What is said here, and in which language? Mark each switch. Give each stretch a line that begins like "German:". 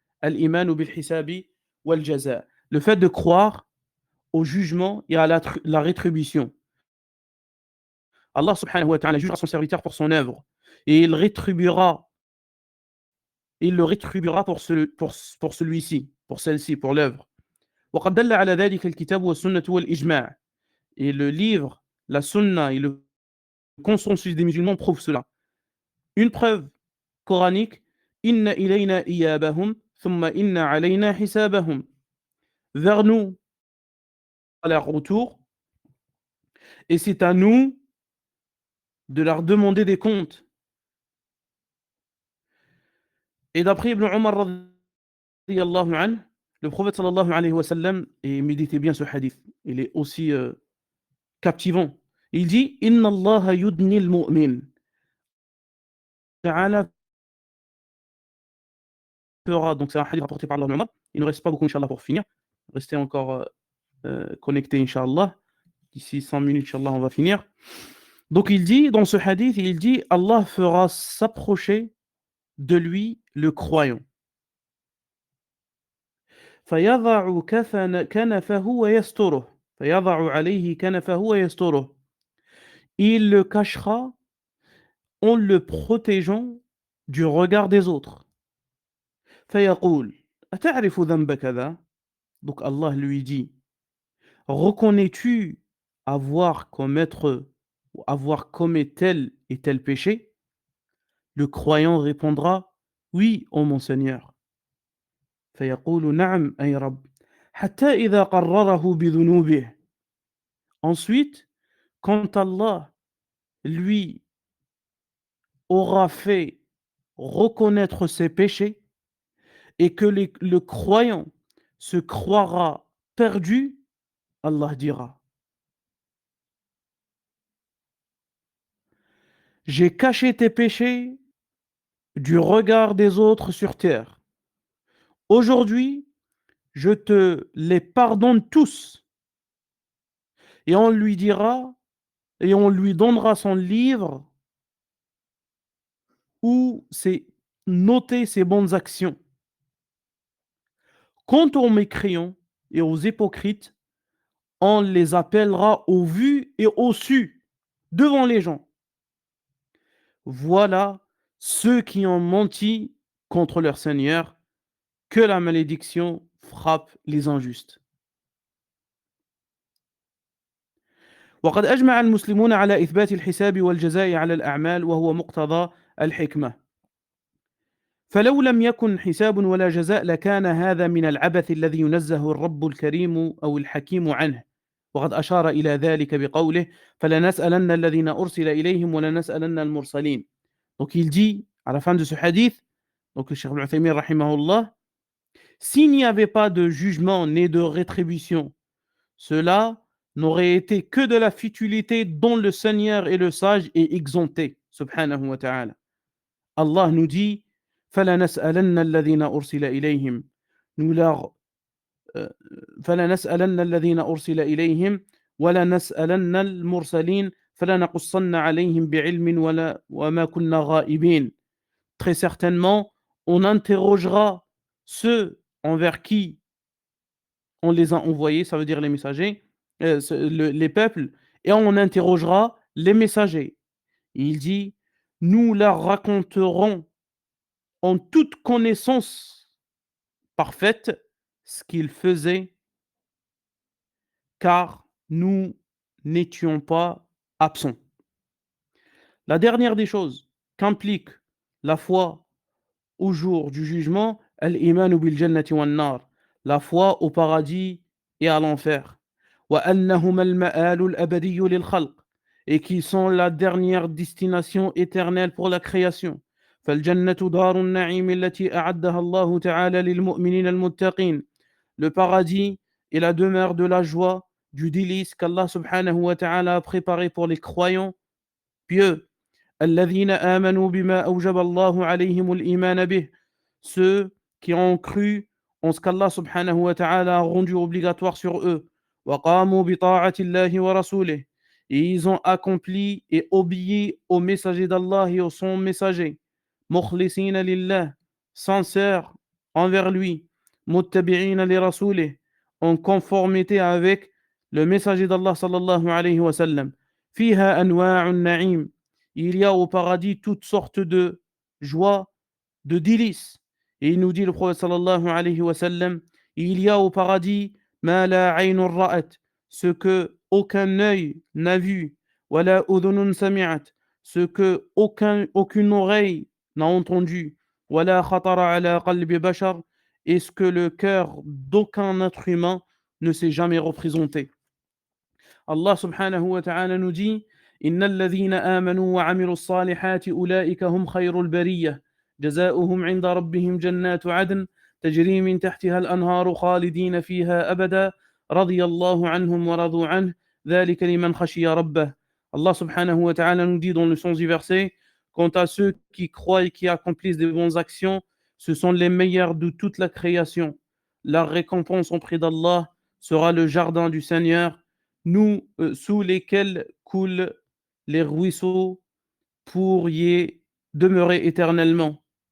Arabic: Al-imanu bil-hisabi wal-jaza.
French: Le fait de croire au jugement et à la rétribution. Allah subhanahu wa ta'ala jugera son serviteur pour son œuvre et il le rétribuera pour celui-ci, pour celle-ci, pour l'œuvre.
Arabic: وقد دل على ذلك الكتاب والسنة والإجماع.
French: Et le livre, la sunna et le consensus des musulmans prouvent cela. Une preuve coranique
Arabic: Inna ilayna iyabahum thumma inna alayna hisabahum.
French: Vers nous à leur retour et c'est à nous de leur demander des comptes. Et d'après Ibn Omar radiyallahu anhu, le prophète sallallahu alayhi wa sallam, et méditez bien ce hadith, il est aussi captivant. Il dit
Arabic: Inna Allah yudni al-mu'min.
French: Ta'ala fera, donc c'est un hadith rapporté par Allah Muhammad. Il ne reste pas beaucoup, Inch'Allah, pour finir. Restez encore connectés, Inch'Allah. D'ici 100 minutes, Inch'Allah, on va finir. Donc il dit, dans ce hadith, il dit Allah fera s'approcher de lui le croyant.
Arabic: فيضع كنفه ويستره فيضع عليه كنفه ويستره.
French: Il le cachera en le protégeant du regard des autres.
Arabic: فيقول أتعرف ذنب كذا.
French: Donc Allah lui dit reconnais-tu avoir commis tel et tel péché? Le croyant répondra oui, ô mon Seigneur.
Arabic: فيقول نعم أي رب حتى إذا قرره بذنوبه.
French: Ensuite, quand Allah lui aura fait reconnaître ses péchés et que le croyant se croira perdu, Allah dira j'ai caché tes péchés du regard des autres sur terre. Aujourd'hui, je te les pardonne tous. Et on lui dira, et on lui donnera son livre où c'est noter ses bonnes actions. Quant aux mécréants et aux hypocrites, on les appellera au vu et au su devant les gens. Voilà ceux qui ont menti contre leur Seigneur, que la malédiction frappe les injustes.
Arabic: وقد أجمع المسلمون على إثبات الحساب والجزاء على الأعمال وهو مقتضى الحكمة. فلو لم يكن حساب ولا جزاء لكان هذا من العبث الذي ينزه الرب الكريم أو الحكيم عنه. وقد أشار إلى ذلك بقوله فلنسألن الذين أرسل إليهم ولنسألن المرسلين.
French: Donc il dit à la fin de ce hadith, donc le Cheikh Ibn Uthaymin rahimahullah, s'il n'y avait pas de jugement ni de rétribution, cela n'aurait été que de la futilité dont le Seigneur et le sage est exempté, subhanahu wa ta'ala.
Arabic: Allah
French: nous dit
Arabic: فَلَنَسْأَلَنَّ الَّذِينَ أُرْسِلَ إِلَيْهِمْ.
French: Nous leur
Arabic: فَلَنَسْأَلَنَّ الَّذِينَ أُرْسِلَ إِلَيْهِمْ وَلَنَسْأَلَنَّ الْمُرْسَلِينَ فَلَنَقُصَّنَّ عَلَيْهِمْ بِعِلْمٍ وَمَا كُنَّا غَائِبِينَ.
French: Très certainement, on interrogera ceux envers qui on les a envoyés, ça veut dire les messagers, les peuples, et on interrogera les messagers. Il dit, nous leur raconterons en toute connaissance parfaite ce qu'il faisait, car nous n'étions pas absents. La dernière des choses qu'implique la foi au jour du jugement,
Arabic: al-imanu bil jannati wan nar,
French: la foi au paradis et à l'enfer.
Arabic: Wa annahuma al-ma'alu al-abadiyyu lil khalq,
French: et qui sont la dernière destination éternelle pour la création.
Arabic: فالجنة دار النعيم التي أعدها الله تعالى للمؤمنين المتقين.
French: Le paradis est la demeure de la joie, du délice qu'Allah subhanahu wa ta'ala a préparé pour les croyants pieux.
Arabic: الذين آمنوا بما أوجب الله عليهم الإيمان به.
French: Ceux qui ont cru en ce qu'Allah subhanahu wa ta'ala a rendu obligatoire sur eux.
Arabic: وقاموا بطاعة الله ورسوله.
French: Et ils ont accompli et obéi au messager d'Allah et au son messager.
Arabic: مخلصين لله.
French: Sincères envers lui.
Arabic: متبعين لرسوله.
French: En conformité avec le messager d'Allah sallallahu alayhi wa sallam.
Arabic: فيها أنواع النعيم.
French: Il y a au paradis toutes sortes de joies, de délices. Et il nous dit le prophète sallallahu alayhi wa sallam, il y a au paradis
Arabic: ma la aynun ra'at,
French: ce que aucun œil n'a vu,
Arabic: wala udhunun sami'at,
French: ce que aucune oreille n'a entendu,
Arabic: wala khatara ala qalbi bashar,
French: et ce que le cœur d'aucun être humain ne s'est jamais représenté.
Arabic: Allah subhanahu wa ta'ala
French: nous dit
Arabic: إن الذين آمنوا وعملوا الصالحات أولئك هم خير البرية جزاؤهم عند ربهم جنات عدن تجري من تحتها الأنهار خالدين فيها أبدا رضي الله عنهم ورضوا عنه ذلك لمن خشي ربه.
French: Allah subhanahu wa ta'ala nous dit dans le sens du verset, quant à ceux qui croient et qui accomplissent des bonnes actions, ce sont les meilleurs de toute la création. Leur récompense auprès d'Allah sera le jardin du Seigneur, sous lesquels coulent les ruisseaux pour y demeurer éternellement.